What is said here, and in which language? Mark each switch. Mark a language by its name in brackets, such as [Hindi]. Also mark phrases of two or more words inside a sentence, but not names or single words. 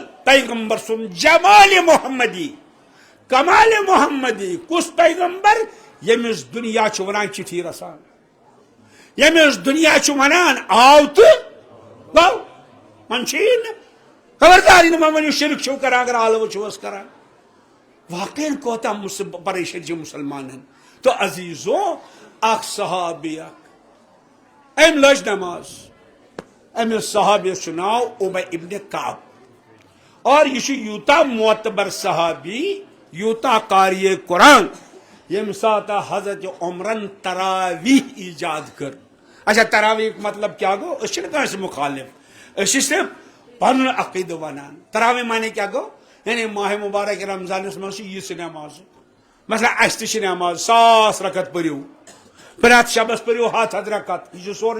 [Kashmiri] پیغمبر سُنٛد جمال محمدی کمال محمدی کُس پیغمبر ییٚمِس دُنیا چھُ ونان چِٹھی رسان ییٚمِس دُنیا چھُ ونان آو تہٕ گوٚو وۄنۍ چھُیی نہٕ خبردار یہِ نہٕ وۄنۍ ؤنِو شرک چھِو کران اگر حلوٕ چھِوس کران واقعی کوتاہ پریشٲنی چھِ مُسلمانن تو عزیزو اکھ صحابی اکھ أمۍ لٔج نماز أمِس صحابیس چھُ ناو اُبے ابن کعب اور یہ چھُ یوٗتاہ معتبر صحابی یوٗتاہ قاریہِ قرآن ییٚمہِ ساتہٕ حضرت عمرن تراویح ایجاد کٔر اچھا تراویح مطلب کیا گوٚو أسۍ چھِنہٕ کٲنٛسہِ مُخالف أسۍ چھِ صرف پنُن عقیدٕ ونان تراویح مانے کیا گوٚو یعنی ماہ مبارک رمضانس منٛز چھِ یِژھ نٮ۪ماز مثلاً اسہِ تہِ چھِ نٮ۪ماز 1000 رکعت پٔرِو پرٛٮ۪تھ شبس پٔرِو 100 رکعت یہِ چھُ سورُے